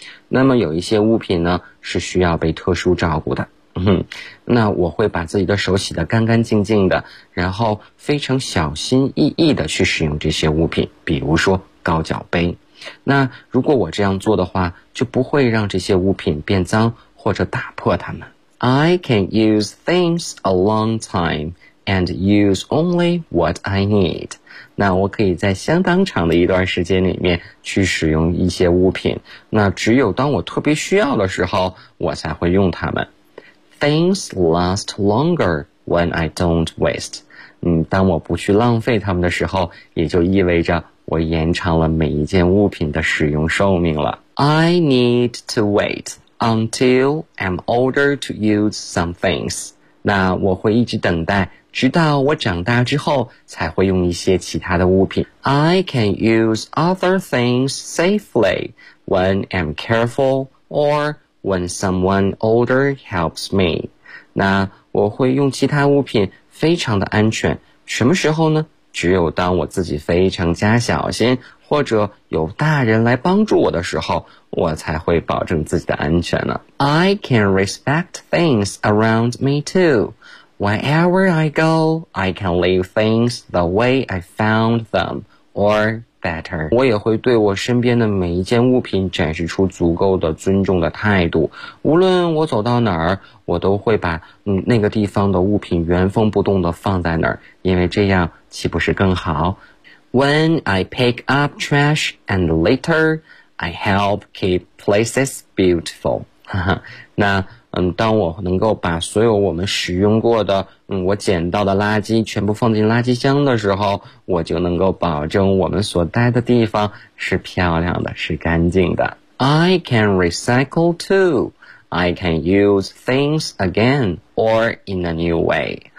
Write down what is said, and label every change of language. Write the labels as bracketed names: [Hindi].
[Chinese] 那么有一些物品呢，是需要被特殊照顾的。那我会把自己的手洗得干干净净的，然后非常小心翼翼地去使用这些物品，比如说高脚杯。那如果我这样做的话，就不会让这些物品变脏或者打破它们。 [English] I can use things a long time and use only what I need. [Chinese] 那我可以在相当长的一段时间里面去使用一些物品，那只有当我特别需要的时候，我才会用它们。 [English] Things last longer when I don't waste. [Chinese] 当我不去浪费它们的时候，也就意味着我延长了每一件物品的使用寿命了。 [English] I need to wait until I'm older to use some things. [Chinese] 那我会一直等待，直到我长大之后才会用一些其他的物品。 [English] I can use other things safely when I'm careful or when someone older helps me. [Chinese] 那我会用其他物品非常的安全，什么时候呢？只有当我自己非常加小心，或者有大人来帮助我的时候，我才会保证自己的安全呢。 [English] I can respect things around me too. Wherever I go, I can leave things the way I found them, or better. [Chinese] 我也会对我身边的每一件物品展示出足够的尊重的态度。无论我走到哪儿，我都会把那个地方的物品原封不动地放在那儿，因为这样岂不是更好？ [English] When I pick up trash and litter, I help keep places beautiful. [Chinese] 那当我能够把所有我们使用过的我捡到的垃圾全部放进垃圾箱的时候，我就能够保证我们所待的地方是漂亮的，是干净的。 [English] I can recycle too. I can use things again or in a new way.